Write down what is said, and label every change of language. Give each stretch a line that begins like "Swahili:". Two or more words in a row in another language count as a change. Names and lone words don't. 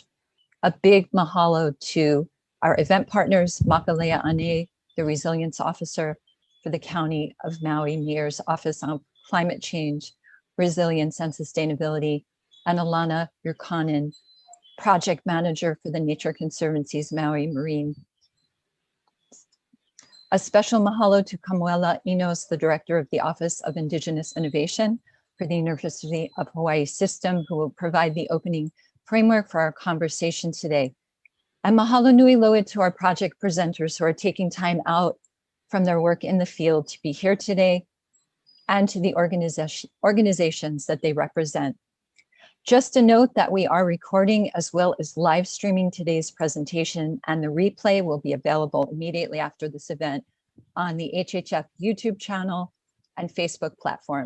English: A big mahalo to our event partners, Makalea Ane, the Resilience Officer for the County of Maui Mayor's Office on Climate Change, Resilience and Sustainability, and Alana Yurkanen, Project Manager for the Nature Conservancy's Maui Marine. A special mahalo to Kamuela Enos, the Director of the Office of Indigenous Innovation for the University of Hawaii System, who will provide the opening framework for our conversation today. And
Hawaiian: mahalo nui loa
English: to our project presenters who are taking time out from their work in the field to be here today, and to the organizations that they represent. Just a note that we are recording as well as live streaming today's presentation, and the replay will be available immediately after this event on the HHF YouTube channel and Facebook platform.